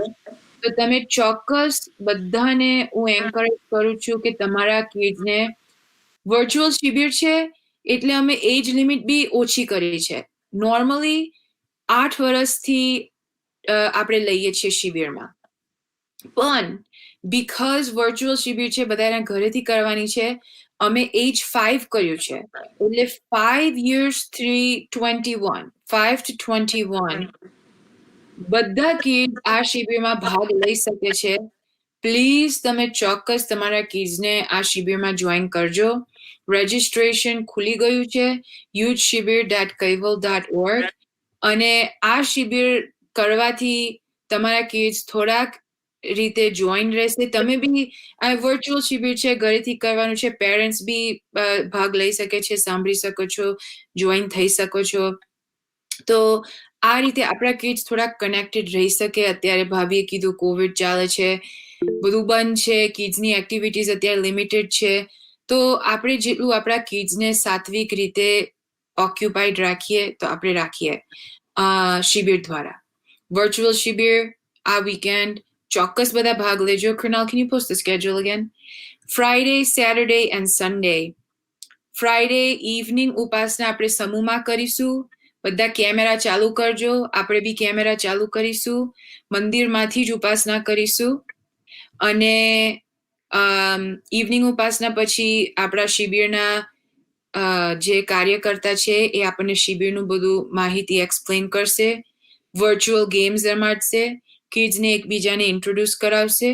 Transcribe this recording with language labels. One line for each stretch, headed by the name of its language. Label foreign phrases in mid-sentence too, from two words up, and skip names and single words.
Gujarati: તો તમે ચોક્કસ બધાને હું એન્કરેજ કરું છું કે તમારા કિડ્સને, વર્ચ્યુઅલ શિબિર છે એટલે અમે
English: age limit
Gujarati: બી ઓછી કરી છે. નોર્મલી 8 વર્ષથી આપણે લઈએ છીએ શિબિરમાં, પણ બીકોઝ વર્ચ્યુઅલ શિબિર છે, બધાના ઘરેથી કરવાની છે, અમે એજ 5 કર્યું છે. એટલે 5 years 21 5 to 21 બધા કિડ્સ આ શિબિરમાં ભાગ લઈ શકે છે. પ્લીઝ તમે ચોક્કસ તમારા કિડ્સને આ શિબિરમાં જોઈન કરજો. રજિસ્ટ્રેશન ખુલી ગયું છે youthshibir.kaival.org. અને આ શિબિર કરવાથી તમારા કિડ્સ થોડાક રીતે જોઈન રહેશે. તમે બી આ વર્ચ્યુઅલ શિબિર છે, ઘરેથી કરવાનું છે, પેરેન્ટ્સ બી ભાગ લઈ શકે છે, સાંભળી શકો છો, જોઈન થઈ શકો છો. તો આ રીતે આપણા કિડ્સ થોડાક કનેક્ટેડ રહી શકે. અત્યારે ભાભીએ કીધું કોવિડ ચાલે છે, બધું બંધ છે, કિડ્સની એક્ટિવિટીઝ અત્યારે લિમિટેડ છે. તો આપણે જેટલું આપણા કિડ્સને સાત્વિક રીતે ઓક્યુપાઈડ રાખીએ તો આપણે રાખીએ શિબિર દ્વારા. વર્ચ્યુઅલ શિબિર આ વીકેન્ડ ચોક્કસ બધા ભાગ લેજો.
English: Kunal, can you post the schedule again? Friday, Saturday and Sunday. Friday evening
Gujarati: ઉપાસના આપણે સમૂહમાં કરીશું. બધા કેમેરા ચાલુ કરજો, આપણે બી કેમેરા ચાલુ કરીશું, મંદિરમાંથી જ ઉપાસના કરીશું. અને ઇવનિંગ ઉપાસના પછી આપણા શિબિરના જે કાર્યકર્તા છે એ આપણને શિબિરનું બધું માહિતી એક્સપ્લેન કરશે,
English: virtual games
Gujarati: રમાડશે, કિડ્સને એકબીજાને ઇન્ટ્રોડ્યુસ કરાવશે.